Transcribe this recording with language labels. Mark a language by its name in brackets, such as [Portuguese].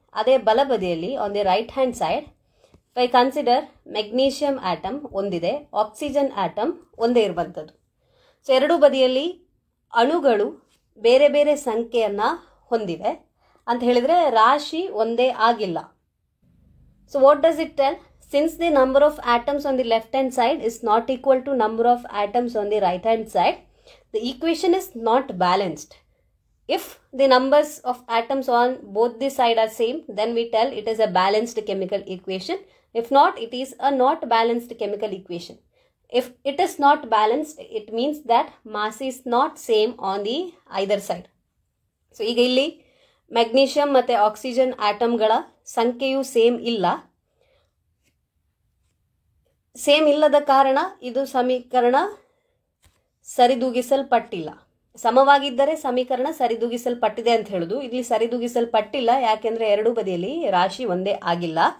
[Kannada] ಅದೇ ಬಲಬದಿಯಲ್ಲಿ [English] on the right hand side if I consider magnesium atom [Kannada] ಒಂದಿದೆ, oxygen atom ಒಂದೇ ಇರುವಂಥದ್ದು. ಸೊ ಎರಡೂ ಬದಿಯಲ್ಲಿ ಅಣುಗಳು ಬೇರೆ ಬೇರೆ ಸಂಖ್ಯೆಯನ್ನು ಹೊಂದಿವೆ ಅಂತ ಹೇಳಿದರೆ ರಾಶಿ ಒಂದೇ ಆಗಿಲ್ಲ. [English] So what does it tell? Since the number of atoms on the left hand side is not equal to number of atoms on the right hand side, the equation is not balanced. If the numbers of atoms on both the sides are same, then we tell it is a balanced chemical equation. If not, it is a not balanced chemical equation. If it is not balanced, it means that mass is not same on the either side. [Kannada] So ಈಗ ಇಲ್ಲಿ magnesium ಮತ್ತು oxygen ಆಟಮ್ಗಳ ಸಂಖ್ಯೆಯು same ಇಲ್ಲ. Same ಇಲ್ಲದ ಕಾರಣ ಇದು ಸಮೀಕರಣ ಸರಿದೂಗಿಸಲ್ಪಟ್ಟಿಲ್ಲ. ಸಮವಾಗಿದ್ದರೆ ಸಮೀಕರಣ ಸರಿದೂಗಿಸಲ್ಪಟ್ಟಿದೆ ಅಂತ ಹೇಳೋದು. ಇಲ್ಲಿ ಸರಿದೂಗಿಸಲ್ಪಟ್ಟಿಲ್ಲ, ಯಾಕೆಂದರೆ ಎರಡೂ ಬದಿಯಲ್ಲಿ ರಾಶಿ ಒಂದೇ ಆಗಿಲ್ಲ.